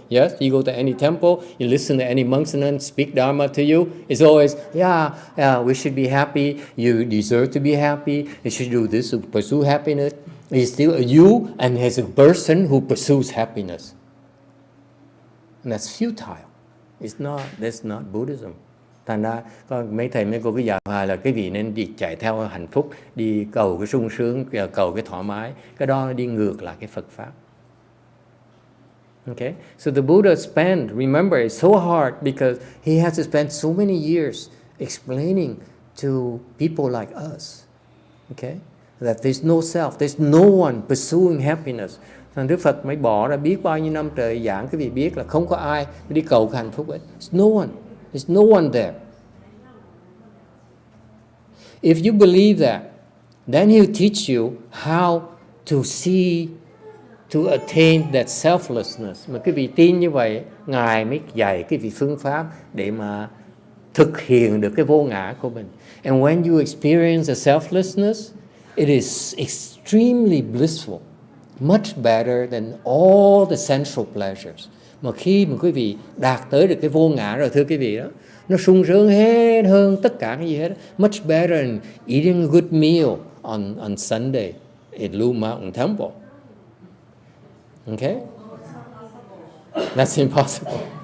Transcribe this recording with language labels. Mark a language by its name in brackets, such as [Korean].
[English] Yes, you go to any temple, you listen to any monks and nuns speak dharma to you. It's always, we should be happy. You deserve to be happy. You should do this to pursue happiness. It's still a you, and there's a person who pursues happiness. And that's futile. That's not Buddhism. [Vietnamese] Thành ra mấy thầy mấy cô cứ dạy hoài là cái vị nên đi chạy theo hạnh phúc, đi cầu cái sung sướng, cầu cái thoải mái. Cái đó đi ngược lại cái Phật Pháp. [English] Okay? So the Buddha remember, it's so hard because he has to spend so many years explaining to people like us. Okay? That there's no self, there's no one pursuing happiness. [Vietnamese] Thành Đức Phật mới bỏ ra biết bao nhiêu năm trời giảng cái vị biết là không có ai đi cầu cái hạnh phúc ấy. [English] There's no one. There's no one there. If you believe that, then he'll teach you how to see, to attain that selflessness. [Vietnamese] Mà cái vị tin như vậy, Ngài mới dạy cái vị phương pháp để mà thực hiện được cái vô ngã của mình. [English] And when you experience the selflessness, it is extremely blissful, much better than all the sensual pleasures. [Vietnamese] Mà khi mà quý vị đạt tới được cái vô ngã rồi, thưa quý vị, đó nó sung sướng hết hơn tất cả cái gì hết. [English] Much better than eating a good meal on Sunday at Blue Mountain Temple. Okay? That's impossible.